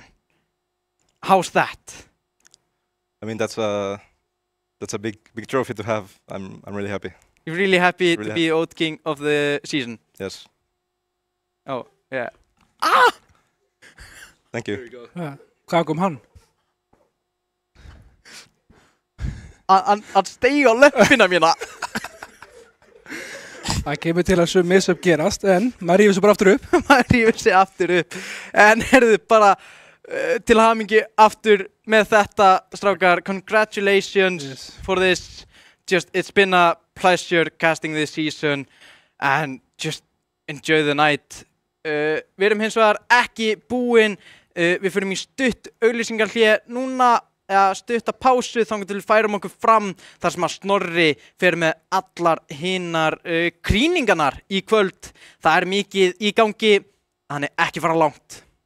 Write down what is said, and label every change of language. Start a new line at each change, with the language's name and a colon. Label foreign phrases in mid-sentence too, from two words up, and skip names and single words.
English: How's that? I mean, that's a big trophy to have. I'm really happy. You're really happy to be Oat King of the season? Yes. Oh, yeah. Thank you. There you go.
Icelandic: Hvað kom hann? Hann steig á löppina mína. Það kemur til að sum missöp gerast, en maður rífur sig bara aftur upp. Maður rífur sig aftur upp. En heyrðu bara til hamingju aftur með þetta, strákar.
English: Congratulations for this. It's been a pleasure casting this season and just enjoy the night.
Icelandic: Við erum hins vegar ekki búin. Við förum í stutt auglýsingarhlé núna, stutta pásu þangað til við færum okkur fram þar sem að Snorri fer með allar hinnar krýningarnar í kvöld. Það mikið í gangi, þannig ekki fara langt.